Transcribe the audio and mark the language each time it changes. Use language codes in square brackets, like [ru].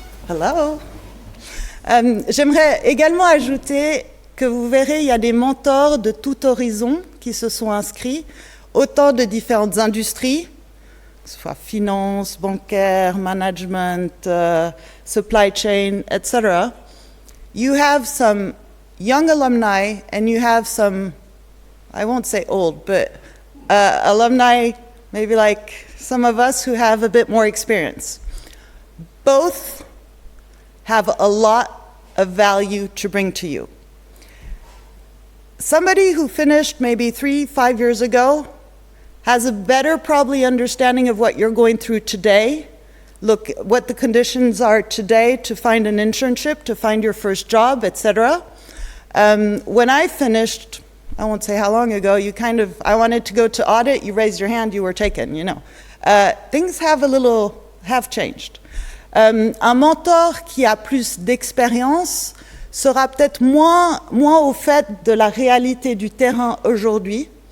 [fr] Hello. J'aimerais également ajouter que vous verrez, il y a des mentors de tout horizon qui se sont inscrits, autant de différentes industries, que ce soit finance, bancaire, management, supply chain, etc. [en] You have some young alumni and you have some, I won't say old, but alumni, maybe like some of us who have a bit more experience. Both have a lot of value to bring to you. Somebody who finished maybe 3-5 years ago has a better probably understanding of what you're going through today. Look what the conditions are today to find an internship, to find your first job, etc. When I finished, I won't say how long ago, I wanted to go to audit, you raised your hand, you were taken, you know. Things have changed. [fr] Un mentor qui a plus d'expérience sera peut-être moins au fait de la réalité du terrain aujourd'hui.